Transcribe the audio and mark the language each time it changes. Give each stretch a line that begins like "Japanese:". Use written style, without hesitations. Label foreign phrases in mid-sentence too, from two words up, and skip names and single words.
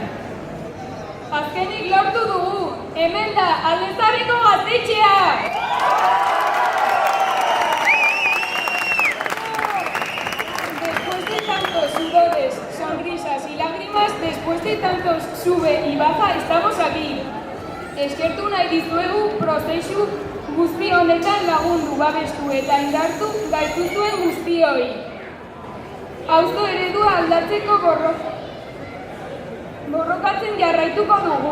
Basque: Azkenik lortu dugu, hemen da, Aldezarreko gaztetxea!
Spanish: Después de tantos sudores, sonrisas y lágrimas, después de tantos sube y baja, estamos aquí.
Basque: Eskertu nahi dizuegu prozesu guzti honetan lagundu, babestu eta indartu gaituzuen guztioi. Auzo eredua aldatzeko borrokatzen jarraituko dugu.